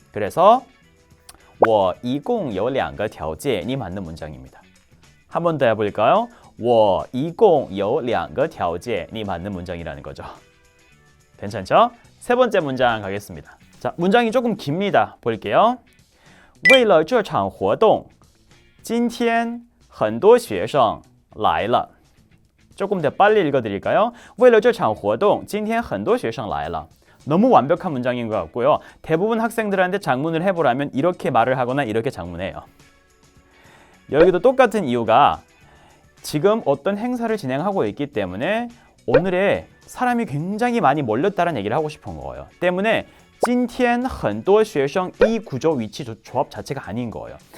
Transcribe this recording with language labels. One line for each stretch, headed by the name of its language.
Korean: 그래서
Chinese: 我一共有两个条件
Korean: 이 맞는 문장입니다. 한 번 더 해볼까요?
Chinese: 我一共有两个条件
Korean: 이 맞는 문장이라는 거죠. 괜찮죠? 세 번째 문장 가겠습니다. 자, 문장이 조금 깁니다. 볼게요.
Chinese: 为了这场活动今天很多学生来了
Korean: 조금 더 빨리 읽어드릴까요?
Chinese: 为了这场活动今天很多学生来了
Korean: 너무 완벽한 문장인 것 같고요. 대부분 학생들한테 작문을 해보라면 이렇게 말을 하거나 이렇게 작문해요. 여기도 똑같은 이유가 지금 어떤 행사를 진행하고 있기 때문에 오늘에 사람이 굉장히 많이 몰렸다는 얘기를 하고 싶은 거예요. 때문에
Chinese: 今天很多学生
Korean: 이 구조 위치 조합 자체가 아닌 거예요.